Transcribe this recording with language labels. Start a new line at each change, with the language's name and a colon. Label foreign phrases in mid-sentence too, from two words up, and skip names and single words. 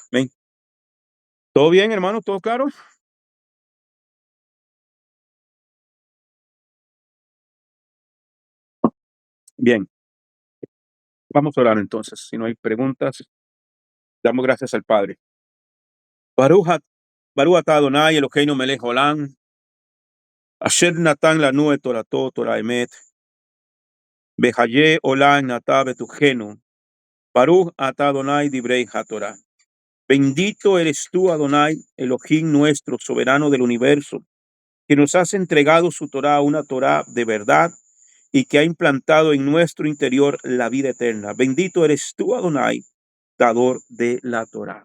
Spanish: Amén. ¿Todo bien, hermano? ¿Todo claro? Bien, vamos a orar entonces. Si no hay preguntas, damos gracias al Padre.
Hebrew: ברוך אתה אדני אלהינו מלך עולם אשר נתן לנו את תורתו תורה אמת בחיי עולם נטע בתוכנו ברוך אתה אדני דברי התורה.
Spanish: Bendito eres tú, Adonai, Elohim nuestro, soberano del universo, que nos has entregado su Torah, una Torah de verdad, y que ha implantado en nuestro interior la vida eterna. Bendito eres tú, Adonai, dador de la Torah.